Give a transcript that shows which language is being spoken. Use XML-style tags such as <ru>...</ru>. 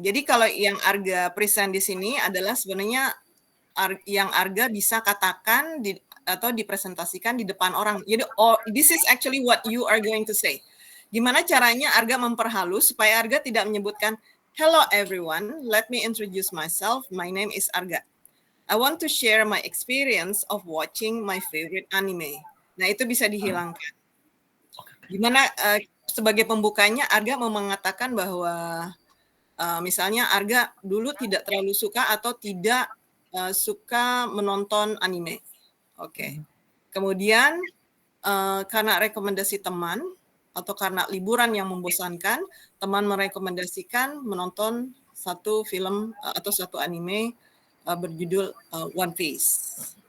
<id>Jadi kalau yang Arga present di sini adalah sebenarnya yang Arga bisa katakan atau dipresentasikan di depan orang.</id> <en>Jadi this is actually what you are going to say.</en> <id>Gimana caranya Arga memperhalus supaya Arga tidak menyebutkan</id> <en>hello everyone, let me introduce myself, my name is Arga. I want to share my experience of watching my favorite anime.</en> <id>Nah, itu bisa dihilangkan. Gimana sebagai pembukanya Arga mau mengatakan bahwa misalnya Arga dulu tidak terlalu suka atau tidak suka menonton anime. Oke. Kemudian karena rekomendasi teman atau karena liburan yang membosankan, teman merekomendasikan menonton satu film atau satu anime berjudul One Piece.</id>